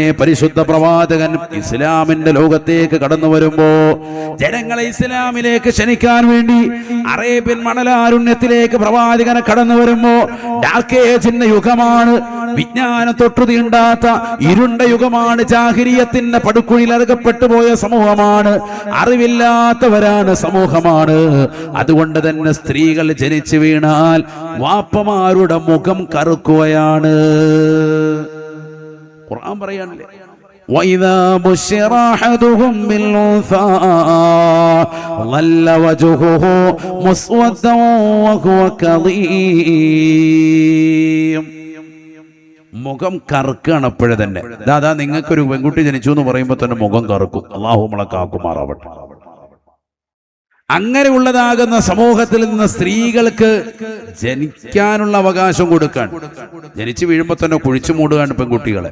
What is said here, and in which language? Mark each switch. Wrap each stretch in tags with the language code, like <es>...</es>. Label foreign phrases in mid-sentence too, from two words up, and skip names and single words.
<ml>പരിശുദ്ധ പ്രവാചകൻ ഇസ്ലാമിന്റെ ലോകത്തേക്ക് കടന്നു വരുമ്പോ ജനങ്ങളെ ഇസ്ലാമിലേക്ക് ക്ഷണിക്കാൻ വേണ്ടി അറേബ്യൻ മണലാരുണ്യത്തിലേക്ക് പ്രവാചകനെ കടന്നു വരുമ്പോ</ml> <en>dark ageന്റെ</en> <ml>യുഗമാണ്, വിജ്ഞാനം തൊട്ടുതീണ്ടാത്ത ഇരുണ്ട യുഗമാണ്, ജാഹിലിയത്തിന്റെ പടുക്കുഴിയിൽ അകപ്പെട്ടു പോയ സമൂഹമാണ്, അറിവില്ലാത്തവരാണ് സമൂഹമാണ്. അതുകൊണ്ട് തന്നെ സ്ത്രീകൾ ജനിച്ചു വീണാൽ വാപ്പമാരുടെ മുഖം കറുക്കുകയാണ്. ഖുർആൻ പറയാനല്ലേ,</ml> <ar>وَإِذَا بُشِّرَ أَحَدُهُم بِالْأُنثَىٰ ظَلَّ وَجْهُهُ مُسْوَدًّا وَهُوَ كَظِيمٌ.</ar> <ml>മുഖം കറുക്കാണ് അപ്പോഴേ തന്നെ. ദാദാ നിങ്ങൾക്കൊരു പെൺകുട്ടി ജനിച്ചു എന്ന് പറയുമ്പോൾ തന്നെ മുഖം കറുക്കും. അല്ലാഹു നമ്മളെ കാക്കുമാറാവട്ടെ. അങ്ങനെയുള്ളതാകുന്ന സമൂഹത്തിൽ നിന്ന് സ്ത്രീകൾക്ക് ജനിക്കാനുള്ള അവകാശം കൊടുക്കാൻ, ജനിച്ചു വീഴുമ്പോൾ തന്നെ കുഴിച്ചു മൂടുകയാണ് പെൺകുട്ടികളെ.</ml>